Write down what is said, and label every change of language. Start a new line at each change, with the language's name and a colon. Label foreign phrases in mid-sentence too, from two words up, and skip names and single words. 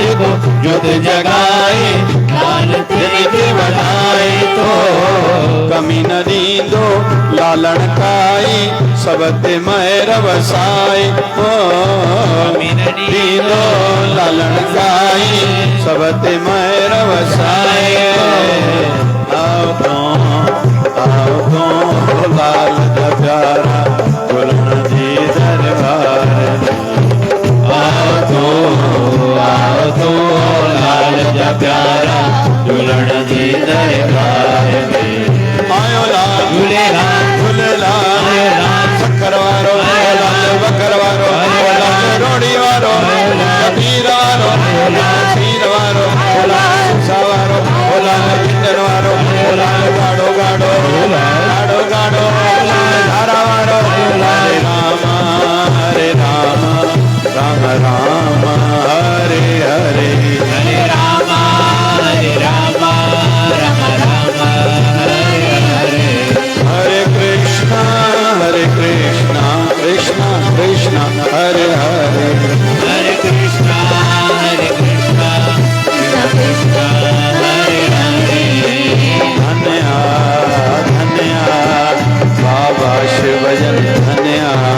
Sindhi: को ज्योत जगाए लाल दिन के बधाए तो कमी न दींदो लालन काई सबते मैर वसाए हो कमी न दींदो लालन काई सबते मैर वसाए आओ तो लाल दा प्यारा झूलन जी दरबार आओ तो लाल दा प्यारा झूलन जी दरबार आयो लाल झूले लाल शक्कर वारो लाल बकर वारो लाल रोड़ी वारो कबीर वारो सीर वारो लाल सवारो लाल किंदर वारो लाल गाड़ो गाड़ो गाड़ो गाड़ो धारा वारो
Sanskrit: हरे राम राम राम हरे हरे हरे राम राम राम हरे हरे हरे कृष्णा कृष्णा कृष्णा हरे हरे हरे कृष्णा कृष्णा कृष्णा हरे हरे
Hindi: धन्या धन्या बाबा शिवजन धन्या